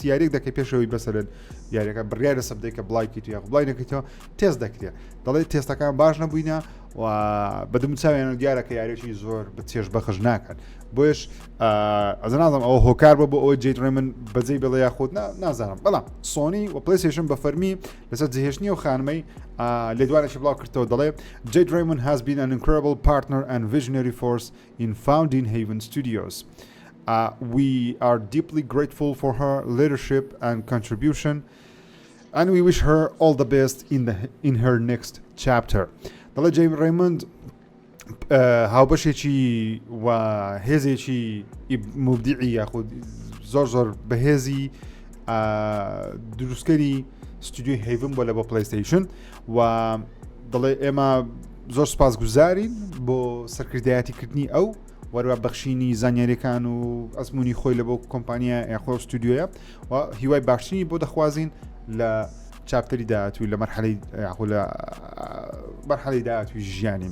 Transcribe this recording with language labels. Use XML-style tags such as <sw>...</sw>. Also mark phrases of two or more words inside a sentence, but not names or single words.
<ckb>یاریێک دەکەی پێشەوەی بەسەرن یاریەکە بڕیار لەسەر بدەیت کە بڵایکیت یا بڵای نەکەیتەوە تێست دەکرێت دەڵێ تێستەکان باش نەبووینە و بەدەموچاویان دیارەکە یاریێکی زۆر بە چێژ بەخش ناکەن بۆیش ئەز نازانم ئەوە هۆکار بە بۆ ئەوەی جیت ڕێمن بەجێی بڵێ یاخود نازانم بەڵام سۆنی و پلیستیشن بە فەرمی لەسەر جێهێشتنی و خانمەی لێدوانێکی بڵاو کردەوە دەڵێ جیت ڕێمن</ckb> <en>has been an incredible partner and visionary force in founding Haven Studios. We are deeply grateful for her leadership and contribution and we wish her all the best in her next chapter.</en> <ckb>دەڵێ جیت ڕێمن هاوبەشێکی و هێزێکی مبدیعی یاخود زۆر بەهێزی دروستکەری ستودیۆی هێڤن بۆ لە بۆ پلەیستیشن و دەڵێ ئێمە زۆر سپاسگوزارین بۆ سەرکردایەتیکردنی ئەو وەروە بەخشینی زانیاریەکان و ئەزمموی خۆی لە بۆ کۆمپانیا یاخۆ ستودیۆیە و هیوای باشترینی بۆ دەخوازین لە چاپتەری داهاتووی لە مەرحەلەی داهاتووی ژیانین.</ckb>